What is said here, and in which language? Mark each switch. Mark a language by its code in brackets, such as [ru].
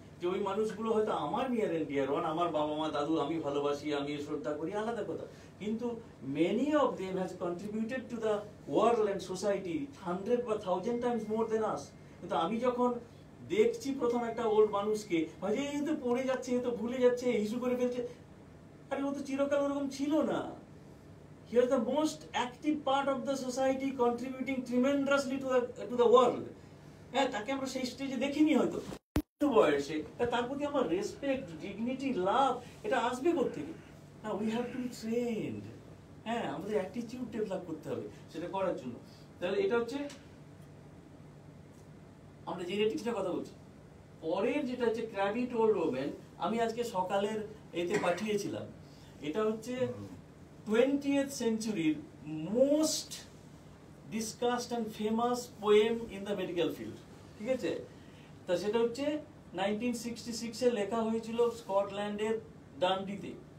[bn] যে ওই মানুষগুলো হয়তো আমার [en] near and dear one, [bn] আমার বাবা মা দাদু আমি ভালোবাসি, আমি শ্রদ্ধা করি, আলাদা কথা, কিন্তু [en] many of them has contributed to the world and society [bn] 100 বা 1000 [en] Times more than us. [bn] কিন্তু আমি যখন দেখছি প্রথম একটা ওল্ড মানুষকে, ভাই এই তো পড়ে যাচ্ছে, এ তো ভুলে যাচ্ছে, হিসু করে ফেলছে, আরে ও তো চিরকাল ওরকম ছিল না। [en] He was the most active part of the society, contributing tremendously to the world. [bn] হ্যাঁ, তাকে আমরা সেই স্টেজে দেখিনি হয়তো বয়সে, তার প্রতি আমার রেসপেক্ট, ডিগনিটি, লাভ এটা আসবে কোত্থেকে? না, [en] We have to be trained. [bn] হ্যাঁ, আমাদের অ্যাটিটিউড ডেভেলপ করতে হবে সেটা করার জন্য। তাহলে এটা হচ্ছে আমরা জেনেটিক্সটা কথা বলছি। পরের যেটা হচ্ছে ক্র্যাবি ওল্ড ওমেন, আমি আজকে সকালের এতে পাঠিয়েছিলাম। এটা হচ্ছে [en] 20th century most discussed and famous poem in the medical field, [bn] ঠিক আছে? তা সেটা হচ্ছে 1966 এ লেখা হয়েছিল স্কটল্যান্ডের ডান্ডিতে।